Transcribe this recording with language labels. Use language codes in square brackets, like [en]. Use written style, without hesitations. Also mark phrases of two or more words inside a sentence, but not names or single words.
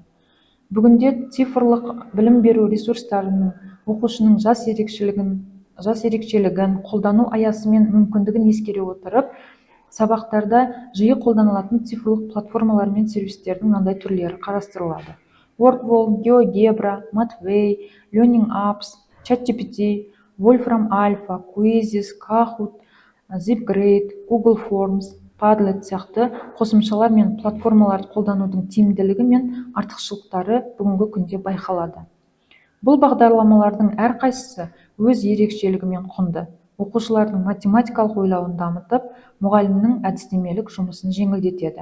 [kk] Бүгінде цифрлық білім беру ресурстарының оқушының жас ерекшелігін, қолдану аясы мен мүмкіндігін ескере отырып, сабақтарда жиі қолданылатын цифрлық платформалар мен сервистердің мынандай түрлері қарастырылады. WordWall, GeoGebra, Mathway, Learning Apps, ChatGPT, Wolfram Alpha, Quizzes, Kahoot, Zipgrade, Google Forms, Padlet сияқты қосымшалар мен платформаларды қолданудың тиімділігі мен артықшылықтары бүгінгі күнде байқалады. Бұл бағдарламалардың әрқайсысы өз ерекшелігімен құнды. Оқушылардың математикалық ойлауын дамытып, мұғалімнің әдістемелік жұмысын жеңілдетеді.